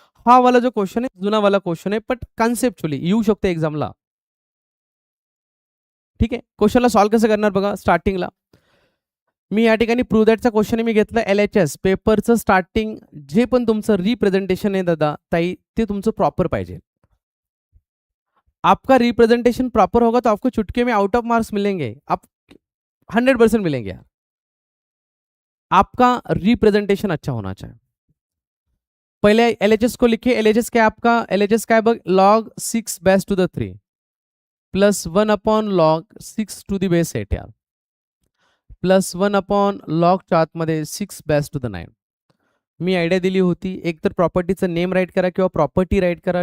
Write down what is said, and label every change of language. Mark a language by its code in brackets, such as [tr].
[mr] हा वाला जो क्वेश्चन आहे जुनावाला क्वेश्चन आहे, बट कन्सेप्च्युअली येऊ शकते एक्झामला. ठीक आहे, क्वेश्चनला सॉल्व्ह कसं करणार बघा. स्टार्टिंगला मी या ठिकाणी प्रूव्ह दॅटचा क्वेश्चन मी घेतलं LHS पेपरचं स्टार्टिंग. जे पण तुमचं रिप्रेझेंटेशन आहे दादा ताई, ते तुमचं प्रॉपर पाहिजे. [hi] आपका रिप्रेजेंटेशन प्रॉपर होगा तो आपको चुटकी में आउट ऑफ मार्क्स मिलेंगे, आप 100% मिलेंगे यार. आपका रिप्रेजेंटेशन अच्छा होना चाहिए. पहले LHS को लिखिए. LHS क्या है आपका? LHS क्या है? log 6 base to the 3 plus 1 upon log 6 to the base 8 यार, प्लस 1 अपॉन log आतमध्ये 6 base to the 9. [mr] मी idea दिली होती, एक तर प्रॉपर्टीचं नेम राईट करा किंवा प्रॉपर्टी राईट करा.